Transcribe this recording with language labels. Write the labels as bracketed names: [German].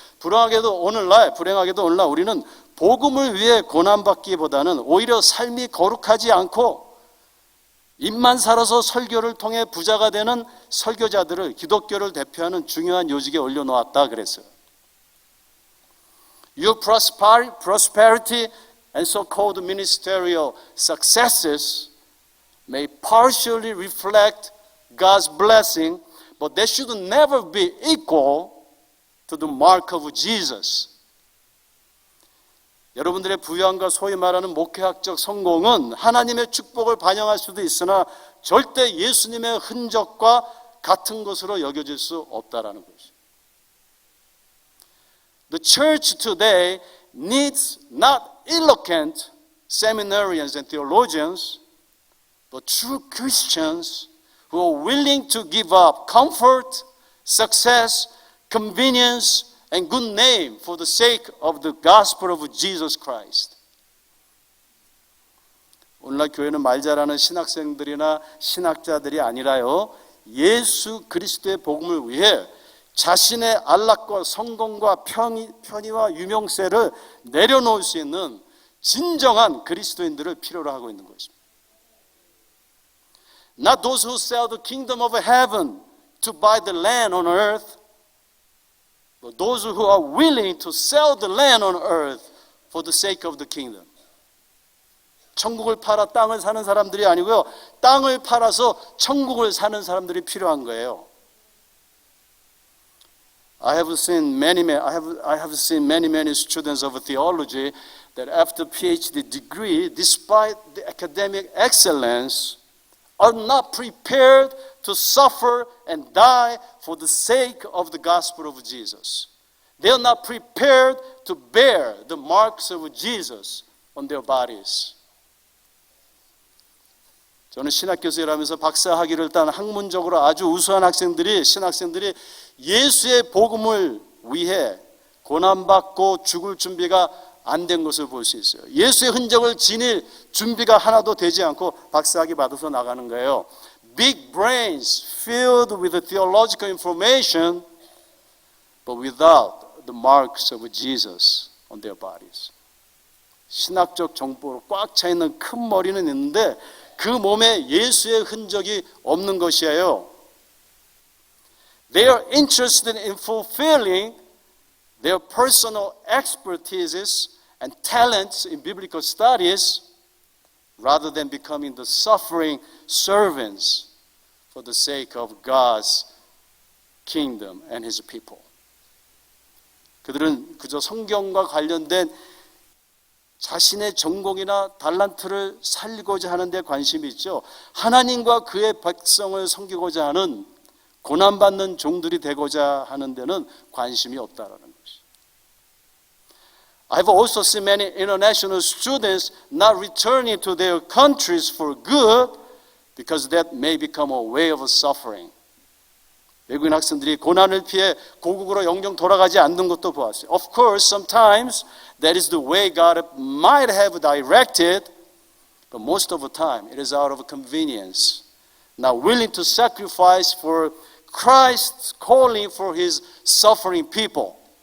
[Korean] 불행하게도 오늘날 우리는 복음을 위해 고난받기보다는 오히려 삶이 거룩하지 않고 입만 살아서 설교를 통해 부자가 되는 설교자들을 기독교를 대표하는 중요한 요직에 올려놓았다 그랬어요. [English] Your prosperity and so-called ministerial successes may partially reflect God's blessing, but they should never be equal to the mark of Jesus. [Korean] 여러분들의 부유함과 소위 말하는 목회학적 성공은 하나님의 축복을 반영할 수도 있으나 절대 예수님의 흔적과 같은 것으로 여겨질 수 없다라는 것이죠. [English] The church today needs not eloquent seminarians and theologians, but true Christians who are willing to give up comfort, success, convenience, and good name for the sake of the gospel of Jesus Christ. [Korean] 오늘날 교회는 말 잘하는 신학생들이나 신학자들이 아니라요, 예수 그리스도의 복음을 위해 자신의 안락과 성공과 편의와 유명세를 내려놓을 수 있는 진정한 그리스도인들을 필요로 하고 있는 것입니다. [English] Not those who sell the kingdom of heaven to buy the land on earth, but those who are willing to sell the land on earth for the sake of the kingdom. [Korean] 천국을 팔아 땅을 사는 사람들이 아니고요, 땅을 팔아서 천국을 사는 사람들이 필요한 거예요. [English] I have seen many students of theology that after PhD degree, despite the academic excellence, are not prepared to suffer and die for the sake of the gospel of Jesus. They are not prepared to bear the marks of Jesus on their bodies. [Korean] 저는 신학교수를 하면서 박사학위를 딴 학문적으로 아주 우수한 신학생들이 예수의 복음을 위해 고난받고 죽을 준비가 안 된 것을 볼 수 있어요. 예수의 흔적을 지닐 준비가 하나도 되지 않고 박사학위 받아서 나가는 거예요. [English] Big brains filled with theological information, but without the marks of Jesus on their bodies. [Korean] 신학적 정보로 꽉 차 있는 큰 머리는 있는데 그 몸에 예수의 흔적이 없는 것이에요. [English] They are interested in fulfilling their personal expertises and talents in biblical studies rather than becoming the suffering servants for the sake of God's kingdom and His people. [Korean] 그들은 그저 성경과 관련된 자신의 전공이나 달란트를 살리고자 하는 데 관심이 있죠. 하나님과 그의 백성을 섬기고자 하는 고난받는 종들이 되고자 하는 데는 관심이 없다라는 것이죠. [English] I've also seen many international students not returning to their countries for good because that may become a way of suffering. [Korean] 외국인 학생들이 고난을 피해 고국으로 영영 돌아가지 않는 것도 보았어요. [English] Of course, sometimes that is the way God might have directed, but most of the time it is out of convenience, not willing to sacrifice for Christ's calling for His suffering people.